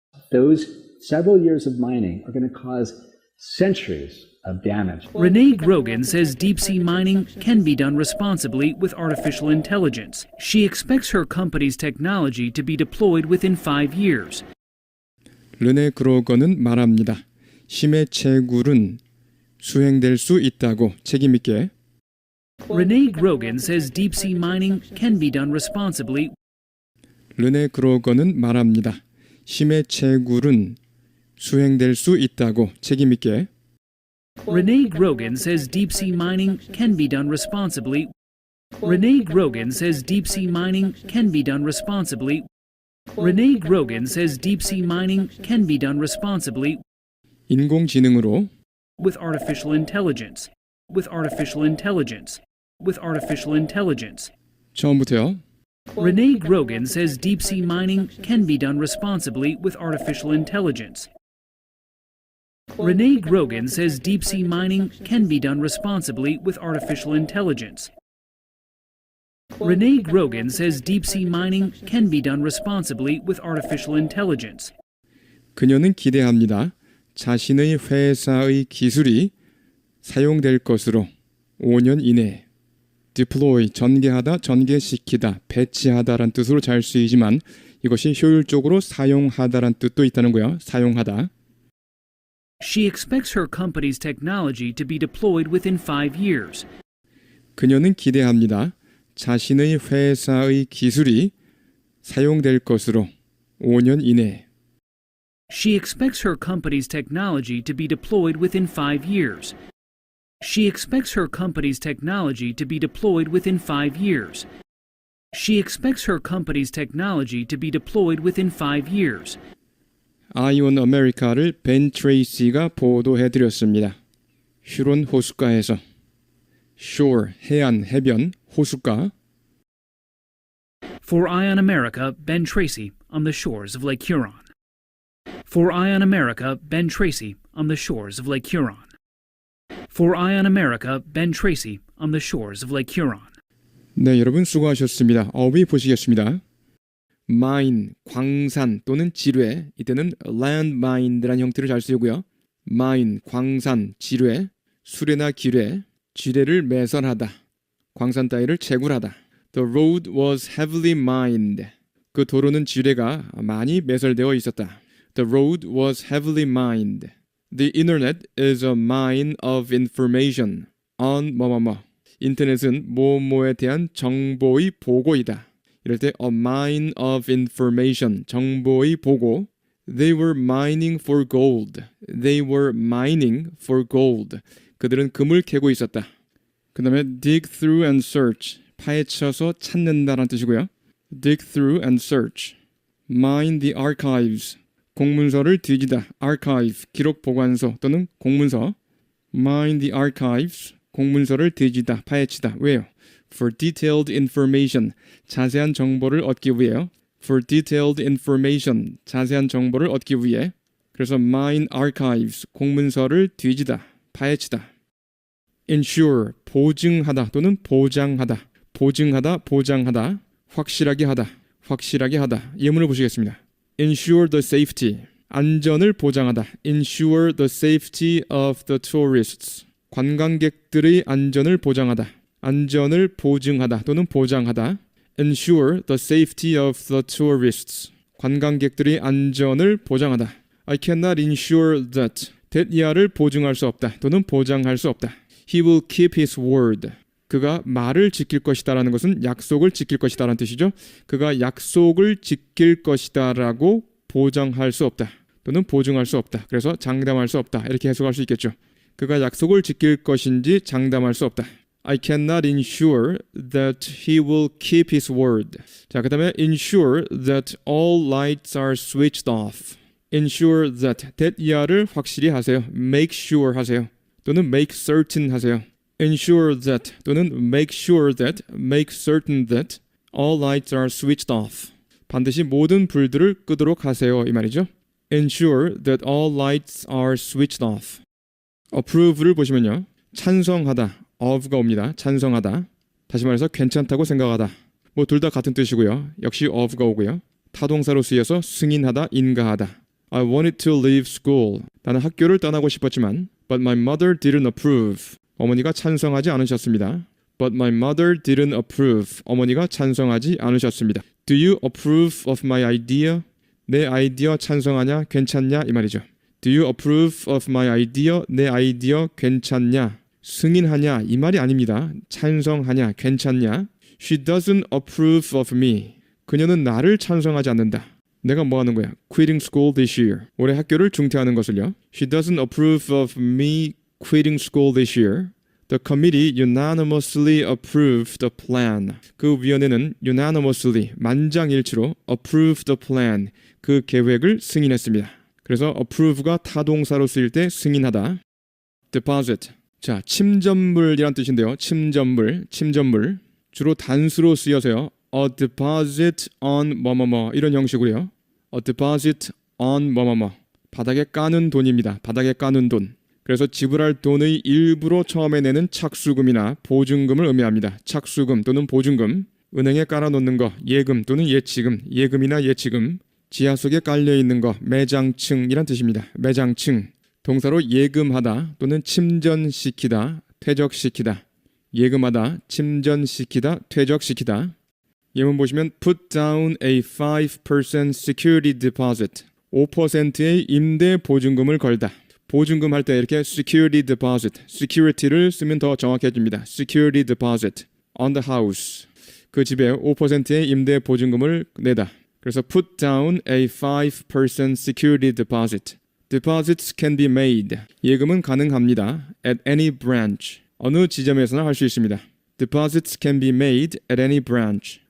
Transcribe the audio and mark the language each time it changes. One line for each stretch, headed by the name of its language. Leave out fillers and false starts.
English: Those several years of mining are going to cause centuries of damage. Renee Grogan says deep-sea mining can be done responsibly with artificial intelligence. She expects her company's technology to be deployed within 5 years.
Korean: 르네 그로건은 말합니다. 심해 채굴은 수행될 수 있다고 책임있게
English: Renee Grogan says deep-sea mining can be done responsibly.
Korean: 르네 그로건은 말합니다. 심해 채굴은 수행될 수 있다고 책임있게
English: Renee Grogan says deep-sea mining can be done responsibly. Renee Grogan says deep-sea mining can be done responsibly. Renee Grogan says deep-sea mining can be done responsibly
Korean: 인공지능으로
English: with artificial intelligence. With artificial intelligence. With artificial intelligence.
Korean: 처음부터요.
English: Renee Grogan says deep-sea mining can be done responsibly with artificial intelligence. Renee Grogan says deep-sea mining can be done responsibly with artificial intelligence. Renee Grogan says deep-sea mining can be done responsibly with artificial intelligence.
Korean: 그녀는 기대합니다. 자신의 회사의 기술이 사용될 것으로 5년 이내에 deploy, 전개하다, 전개시키다, 배치하다란 뜻으로 잘 쓰이지만 이것이 효율적으로 사용하다란 뜻도 있다는 거예요. 사용하다.
English: She expects her company's technology to be deployed within 5 years.
Korean: 그녀는 기대합니다. 자신의 회사의 기술이 사용될 것으로 5년 이내에
English: She expects her company's technology to be deployed within 5 years. She expects her company's technology to be deployed within 5 years. She expects her company's technology to be deployed within 5 years.
Korean: 아이온 아메리카를 벤 트레이시가 보도해드렸습니다. 휴론 호숫가에서 shore, 해안, 해변, 호숫가
English: For Eye on America, Ben Tracy on the shores of Lake Huron. For Eye on America, Ben Tracy on the shores of Lake Huron. For Eye on America, Ben Tracy on the shores of Lake Huron.
Korean: 네, 여러분 수고하셨습니다. 어휘 보시겠습니다. mine, 광산 또는 지뢰, 이때는 landmine이라는 형태를 잘 쓰고요. mine, 광산, 지뢰, 수레나 기뢰, 지뢰를 매설하다, 광산 따위를 채굴하다.
English: The road was heavily mined.
Korean: 그 도로는 지뢰가 많이 매설되어 있었다.
English: The road was heavily mined. The internet is a mine of information on 뭐뭐뭐.
Korean: 인터넷은 뭐뭐에 대한 정보의 보고이다. 이럴 때
English: a mine of information,
Korean: 정보의 보고.
English: They were mining for gold. They were mining for gold.
Korean: 그들은 금을 캐고 있었다. 그 다음에
English: dig through and search,
Korean: 파헤쳐서 찾는다라는 뜻이고요.
English: dig through and search. mine the archives,
Korean: 공문서를 뒤지다. archive, 기록 보관소 또는 공문서.
English: mine the archives,
Korean: 공문서를 뒤지다, 파헤치다. 왜요?
English: For detailed information,
Korean: 자세한 정보를 얻기 위해요.
English: For detailed information,
Korean: 자세한 정보를 얻기 위해. 그래서
English: mine archives,
Korean: 공문서를 뒤지다, 파헤치다. ensure, 보증하다 또는 보장하다. 보증하다, 보장하다, 확실하게 하다, 확실하게 하다. 예문을 보시겠습니다.
English: ensure the safety,
Korean: 안전을 보장하다.
English: ensure the safety of the tourists,
Korean: 관광객들의 안전을 보장하다. 안전을 보증하다 또는 보장하다.
English: ensure the safety of the tourists,
Korean: 관광객들의 안전을 보장하다.
English: I cannot ensure that, that
Korean: 야를 보증할 수 없다 또는 보장할 수 없다.
English: He will keep his word.
Korean: 그가 말을 지킬 것이다라는 것은 약속을 지킬 것이다라는 뜻이죠. 그가 약속을 지킬 것이다라고 보장할 수 없다 또는 보증할 수 없다. 그래서 장담할 수 없다 이렇게 해석할 수 있겠죠. 그가 약속을 지킬 것인지 장담할 수 없다.
English: I cannot ensure that he will keep his word.
Korean: 자, 그다음에
English: ensure that all lights are switched off. ensure that, that야를
Korean: 확실히 하세요.
English: make sure 하세요. 또는 make certain
Korean: 하세요.
English: ensure that 또는 make sure that, make certain that all lights are switched off.
Korean: 반드시 모든 불들을 끄도록 하세요 이 말이죠.
English: ensure that all lights are switched off.
Korean: approve를 보시면요. 찬성하다, of가 옵니다. 찬성하다. 다시 말해서 괜찮다고 생각하다. 뭐 둘 다 같은 뜻이고요. 역시 of가 오고요. 타동사로 쓰여서 승인하다, 인가하다.
English: I wanted to leave school.
Korean: 나는 학교를 떠나고 싶었지만
English: but my mother didn't approve.
Korean: 어머니가 찬성하지 않으셨습니다.
English: But my mother didn't approve.
Korean: 어머니가 찬성하지 않으셨습니다.
English: Do you approve of my idea?
Korean: 내 아이디어 찬성하냐? 괜찮냐? 이 말이죠.
English: Do you approve of my idea?
Korean: 내 아이디어 괜찮냐? 승인하냐? 이 말이 아닙니다. 찬성하냐? 괜찮냐? She doesn't approve of me. 그녀는 나를 찬성하지 않는다. 내가 뭐 하는 거야?
English: Quitting school this year.
Korean: 올해 학교를 중퇴하는 것을요.
English: She doesn't approve of me quitting school this year. The committee unanimously approved the plan.
Korean: 그 위원회는 unanimously, 만장일치로
English: approved the plan,
Korean: 그 계획을 승인했습니다. 그래서 approve가 타동사로 쓰일 때 승인하다. deposit. 자, 침전물이란 뜻인데요. 침전물. 주로 단수로 쓰여서요.
English: A deposit on 뭐뭐뭐
Korean: 이런 형식으로요.
English: A deposit on 뭐뭐뭐.
Korean: 바닥에 까는 돈입니다. 바닥에 까는 돈. 그래서 지불할 돈의 일부로 처음에 내는 착수금이나 보증금을 의미합니다. 착수금 또는 보증금. 은행에 깔아놓는 거, 예금 또는 예치금, 예금이나 예치금. 지하 속에 깔려있는 거, 매장층이란 뜻입니다. 매장층. 동사로 예금하다 또는 침전시키다, 퇴적시키다. 예금하다, 침전시키다, 퇴적시키다. 예문 보시면
English: put down a 5% security deposit.
Korean: 5%의 임대 보증금을 걸다. 보증금 할 때 이렇게 security deposit, security를 쓰면 더 정확해집니다.
English: security deposit on the house.
Korean: 그 집에 5%의 임대 보증금을 내다. 그래서
English: put down a 5% security deposit. Deposits can be made.
Korean: 예금은 가능합니다.
English: At any branch.
Korean: 어느 지점에서나 할 수 있습니다.
English: Deposits can be made at any branch.